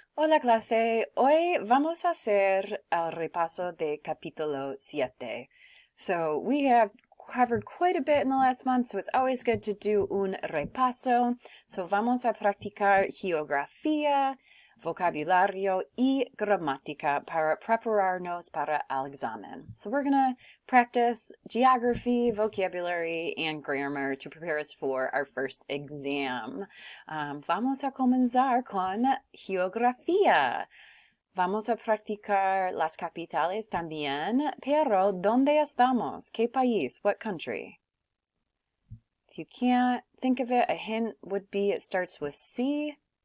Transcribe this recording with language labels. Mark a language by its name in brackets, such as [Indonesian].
[Spanish] Hola clase, hoy vamos a hacer el repaso de capítulo 7. [English] So we have covered quite a bit in the last month, so it's always good to do [Spanish] un repaso. So vamos a practicar geografía, vocabulario y gramática para prepararnos para el examen. [English] So we're going to practice geography, vocabulary, and grammar to prepare us for our first exam. [Spanish] Vamos a comenzar con geografía. Vamos a practicar las capitales también, pero ¿dónde estamos? ¿Qué país? [English] What country? If you can't think of it, a hint would be it starts with C.